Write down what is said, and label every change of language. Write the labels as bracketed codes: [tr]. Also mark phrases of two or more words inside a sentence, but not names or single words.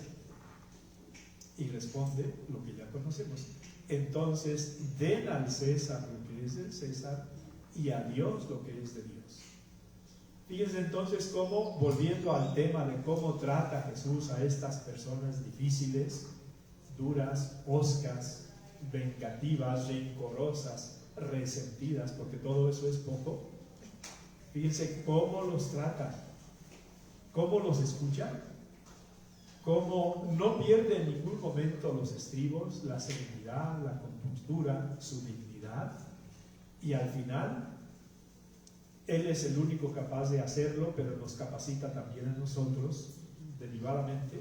[es] Y responde lo que ya conocemos. Entonces, den al César lo que es del César y a Dios lo que es de Dios. Fíjense entonces cómo, volviendo al tema de cómo trata Jesús a estas personas difíciles, duras, hoscas, vengativas, rencorosas, resentidas, porque todo eso es poco. Fíjense cómo los trata, cómo los escucha, cómo no pierde en ningún momento los estribos, la serenidad, la compostura, su dignidad, y al final Él es el único capaz de hacerlo, pero nos capacita también a nosotros, derivadamente.